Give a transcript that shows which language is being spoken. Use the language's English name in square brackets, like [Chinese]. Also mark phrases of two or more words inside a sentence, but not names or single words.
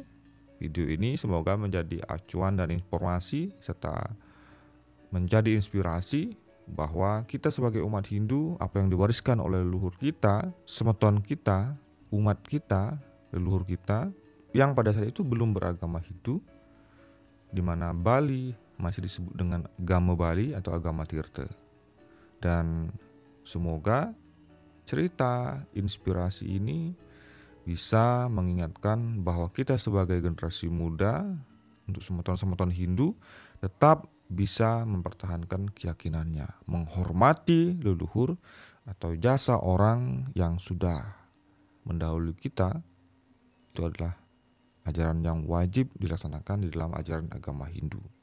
[Indonesian] Video ini semoga menjadi acuan dan informasi serta menjadi inspirasi bahwa kita sebagai umat Hindu, apa yang diwariskan oleh leluhur kita, semeton kita, umat kita, leluhur kita yang pada saat itu belum beragama Hindu, di mana Bali masih disebut dengan agama Bali atau agama Tirta. Dan semoga cerita inspirasi ini bisa mengingatkan bahwa kita sebagai generasi muda untuk semeton-semeton Hindu tetap bisa mempertahankan keyakinannya, menghormati leluhur atau jasa orang yang sudah mendahului kita. Itu adalah ajaran yang wajib dilaksanakan di dalam ajaran agama Hindu.